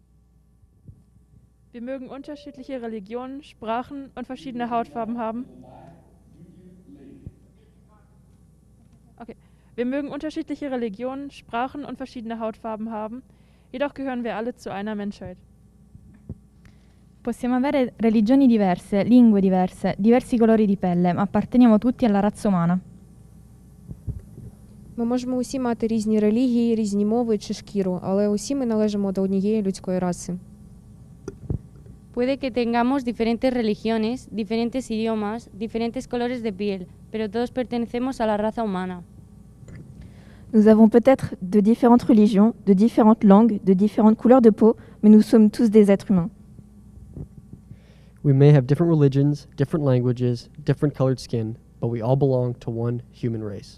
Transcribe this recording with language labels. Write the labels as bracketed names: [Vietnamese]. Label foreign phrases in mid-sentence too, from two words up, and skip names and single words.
[German] Wir mögen unterschiedliche Religionen, Sprachen und verschiedene Hautfarben haben. Okay. Wir mögen unterschiedliche Religionen, Sprachen und verschiedene Hautfarben haben, jedoch gehören wir alle zu einer Menschheit. [Italian] Possiamo avere religioni diverse, lingue diverse, diversi colori di pelle, ma apparteniamo tutti alla razza umana. [Ukrainian] Ми можемо усі мати різні релігії, різні мови чи шкіру, але усі ми належимо до однієї людської раси. [Spanish] Puede que tengamos diferentes religiones, diferentes idiomas, diferentes colores de piel, pero todos pertenecemos a la raza humana. [French] Nous avons peut-être de différentes religions, de différentes langues, de différentes couleurs de peau, mais nous sommes tous des êtres humains. [English] We may have different religions, different languages, different colored skin, but we all belong to one human race.